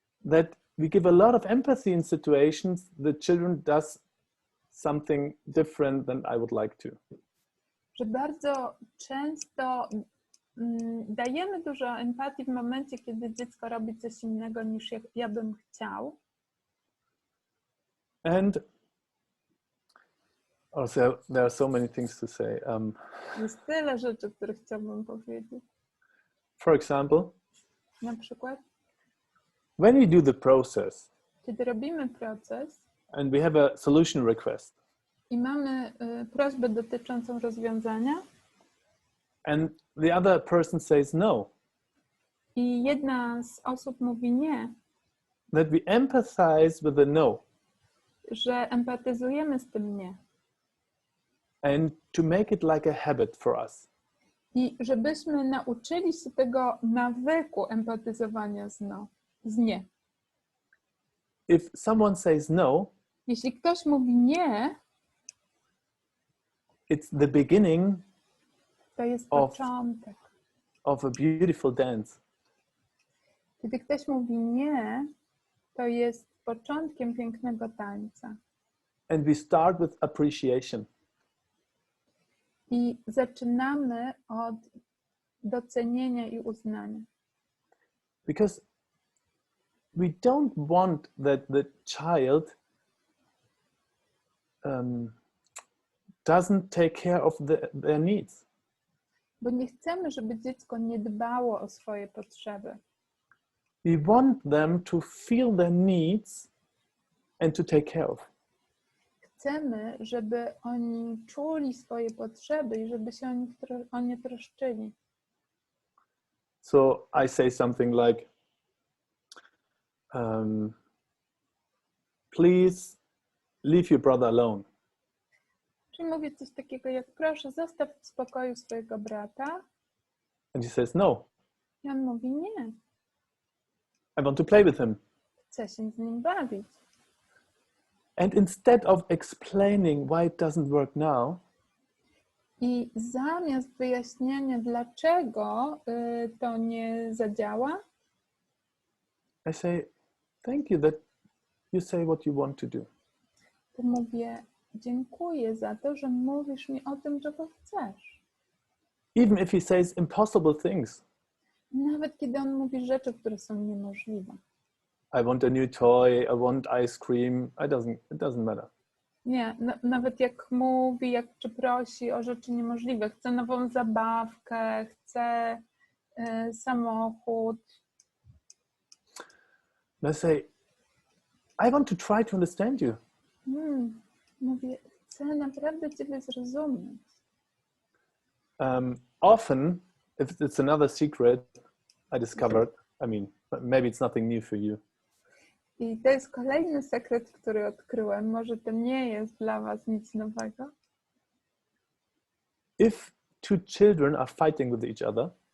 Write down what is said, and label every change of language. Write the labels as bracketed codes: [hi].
[en] that we give a lot of empathy in situations the children does something different than I would like to. [pl] że bardzo często dajemy dużo empatii w momencie, kiedy dziecko robi coś innego niż ja bym chciał. [en] And also there are so many things to say. [pl] Jest tyle rzeczy, które chciałbym powiedzieć. [en] For example, [pl] Na przykład, [en] when we do the process [pl] kiedy robimy proces [en] and we have a solution request, [pl] i mamy prośbę dotyczącą rozwiązania [en] and the other person says no, [pl] i jedna z osób mówi nie, [en] that we empathize with the no, [pl] że empatyzujemy z tym nie. [en] and to make it like a habit for us. [pl] I żebyśmy nauczyli się tego nawyku empatyzowania z nie. [en] If someone says no, [pl] Jeśli ktoś mówi nie, [en] it's the beginning [pl] to jest początek. [en] of a beautiful dance. [pl] Kiedy ktoś mówi nie, to jest początkiem pięknego tańca. [en] And we start with appreciation. [pl] I zaczynamy od docenienia i uznania. [en] Because we don't want that the child doesn't take care of their needs. [pl] Bo nie chcemy, żeby dziecko nie dbało o swoje potrzeby. [en] We want them to feel their needs and to take care of. [pl] Chcemy, żeby oni czuli swoje potrzeby i żeby się o nie troszczyli. [en] So I say something like, please leave your brother alone. [pl] Czyli mówię coś takiego jak, proszę, zostaw w spokoju swojego brata. [en] And he says, no, [pl] I on mówi, nie, [en] I want to play with him. [pl] chcę się z nim bawić. [en] And instead of explaining why it doesn't work now, [pl] I zamiast wyjaśniania, dlaczego to nie zadziała, [en] I say, thank you that you say what you want to do. [pl] to mówię, dziękuję za to, że mówisz mi o tym, czego chcesz. [en] Even if he says impossible things. [pl] Nawet kiedy on mówi rzeczy, które są niemożliwe. [en] I want a new toy, I want ice cream, it doesn't matter. [pl] Nie, nawet jak mówi, czy prosi o rzeczy niemożliwe. Chcę nową zabawkę, chcę samochód. [en] And I say, I want to try to understand you. [pl] Mówię, chcę naprawdę Ciebie zrozumieć. [en] Often, if it's another secret I discovered, I mean, maybe it's nothing new for you. [pl] I to jest kolejny sekret, który odkryłem. Może to nie jest dla Was nic nowego. [en] If two children are fighting with each other,